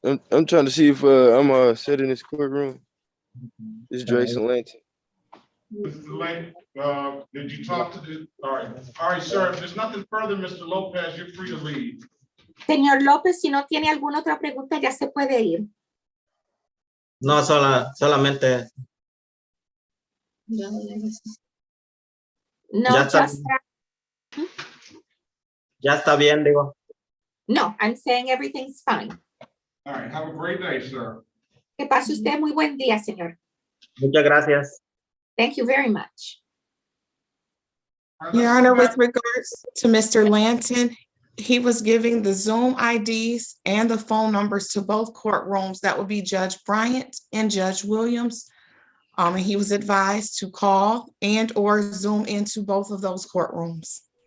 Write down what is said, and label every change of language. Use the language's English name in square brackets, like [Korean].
[English] I'm trying to see if I'm set in this courtroom. It's Drayson Lanton. Mr. Lane, did you talk to the, all right, sir, if there's nothing further, Mr. Lopez, you're free to leave. [Spanish] Señor López, si no tiene alguna otra pregunta, ya se puede ir. No, solamente. No, Ya está. Ya está bien, digo. [English] No, I'm saying everything's fine. All right, have a great day, sir. [Spanish] Que pase usted muy buen día, señor. Muchas gracias. [English] Thank you very much. Your Honor, with regards to Mr. Lanton, he was giving the Zoom IDs and the phone numbers to both courtrooms. That would be Judge Bryant and Judge Williams. And he was advised to call and or Zoom into both of those courtrooms.